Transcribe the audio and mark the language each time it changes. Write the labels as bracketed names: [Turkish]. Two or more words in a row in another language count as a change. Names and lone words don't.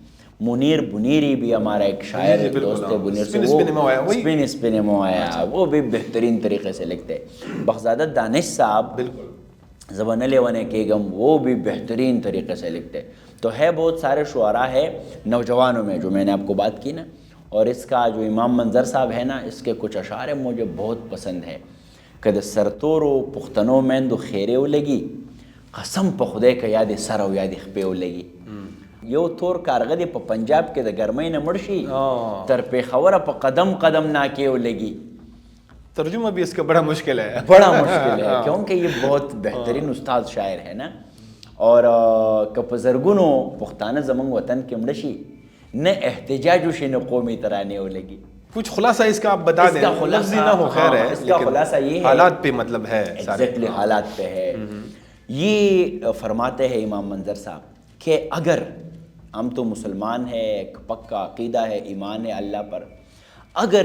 [Urdu] منیر بنیری بھی ہمارا ایک شاعر دوست ہے، بنیر سے وہ اسپن آیا، وہ بھی بہترین طریقے سے لکھتے ہیں. بخزادہ دانش صاحب زبان لیوانے کے غم، وہ بھی بہترین طریقے سے لکھتے. تو ہے بہت سارے شعراء ہے نوجوانوں میں جو میں نے آپ کو بات کی نا. اور اس کا جو امام منظر صاحب ہے نا، اس کے کچھ اشعار مجھے بہت پسند ہے. [Pashto] کد سرتورو پختنو میندو خیرے لگی، قسم پہ خدے کا یاد سر او یاد خپے لگی. یو تور کارغه په پنجاب کې د ګرمۍ نه مړ شي، تر پېښوره په قدم قدم ناکې ولګي. [Urdu] ترجمہ بھی اس کا بڑا مشکل ہے. بڑا مشکل ہے کیونکہ یہ بہت بہترین استاد شاعر ہے نا. [Pashto] اور کہ بزرگونو پختانه زمون وطن کې مړه شي نه احتجاج وشي نه قومي ترانې ولګي. [Urdu] کچھ خلاصہ اس کا آپ بتا دیں. لفظی نہ ہو خیر ہے. اس کا خلاصہ یہ ہے حالات پہ مطلب ہے ایگزیکٹلی حالات پہ ہے. یہ فرماتے ہیں امام منظر صاحب کہ اگر ہم تو مسلمان ہیں, ایک پکا عقیدہ ہے, ایمان ہے اللہ پر, اگر